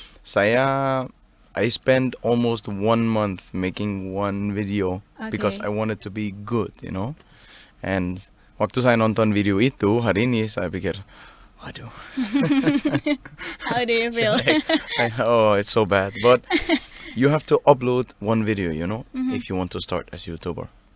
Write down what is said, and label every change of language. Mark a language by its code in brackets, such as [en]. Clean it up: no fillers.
[en] I spent almost 1 month making one video because I wanted to be good, you know. And [id] waktu saya nonton video itu hari ini saya pikir, waduh. [en] How do you feel? Oh, it's so bad. But you have to upload one video, you know, if you want to start as YouTuber.